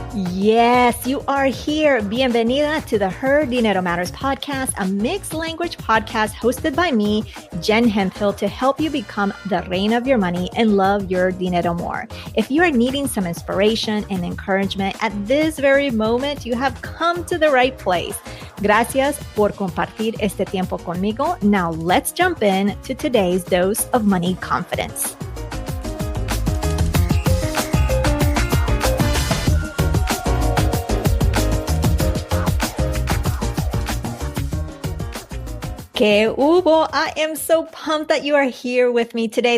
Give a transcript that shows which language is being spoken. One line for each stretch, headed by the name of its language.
English: Yes, you are here. Bienvenida to the Her Dinero Matters podcast, a mixed language podcast hosted by me, Jen Hemphill, to help you become the reina of your money and love your dinero more. If you are needing some inspiration and encouragement at this very moment, you have come to the right place.
Spanish: Gracias por compartir este tiempo conmigo.
English: Now let's jump in to today's dose of money confidence.
Spanish: Que hubo?
English: I am so pumped that you are here with me today.